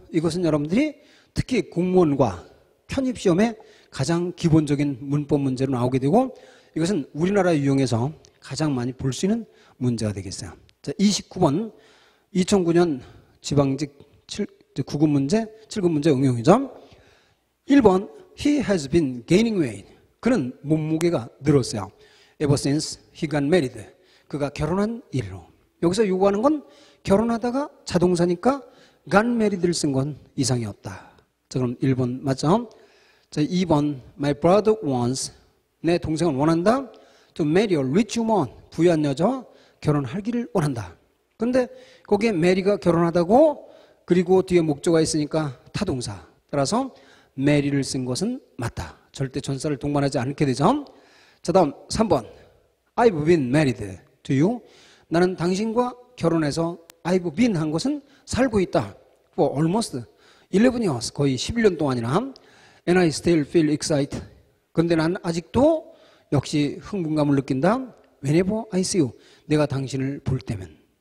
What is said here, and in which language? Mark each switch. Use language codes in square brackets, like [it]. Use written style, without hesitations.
[ko] 이것은 여러분들이 특히 공무원과 편입시험에 가장 기본적인 문법 문제로 나오게 되고 이것은 우리나라 유형에서 가장 많이 볼 수 있는 문제가 되겠어요. 자, 29번 2009년 지방직 9급 문제, 7급 문제 응용이죠. [en] 1번 He has been gaining weight. [ko] 그는 몸무게가 늘었어요. [en] Ever since he got married. [ko] 그가 결혼한 이래로. 여기서 요구하는 건 결혼하다가 자동사니까 [en] got married [ko] 를 쓴 건 이상이 없다. 자, 그럼 1번 맞죠? [en] 자, 2번 My brother wants. [ko] 내 동생은 원한다. [en] To marry a rich woman. [ko] 부유한 여자와 결혼하기를 원한다. 그런데 거기에 marry가 결혼하다고 그리고 뒤에 목조가 있으니까 타동사. 따라서 marry를 쓴 것은 맞다. 절대 전사를 동반하지 않게 되죠. [en] 자, 다음 3번 I've been married to you. [ko] 나는 당신과 결혼해서 [en] I've been [ko] 한 것은 살고 있다. [en] For almost 11 years. [ko] 거의 11년 동안이나. [en] And I still feel excited. [ko] 그런데 난 아직도 역시 흥분감을 느낀다. [en] whenever I see you. [ko] 내가 당신을 볼 때면.